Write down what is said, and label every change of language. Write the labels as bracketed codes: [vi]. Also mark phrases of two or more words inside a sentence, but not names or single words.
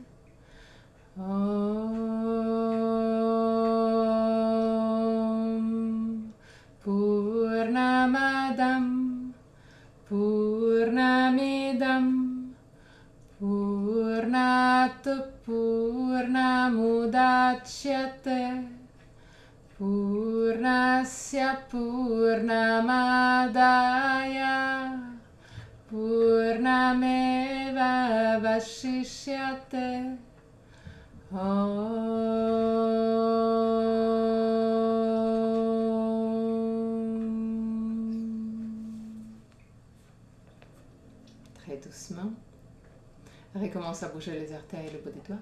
[sa] ॐ पूर्णमदः पूर्णमिदं पूर्णात् पूर्णमुदच्यते पूर्णस्य पूर्णमादाय पूर्णमेव अवशिष्यते [fr] Très doucement, recommence à bouger les orteils et le bout des doigts.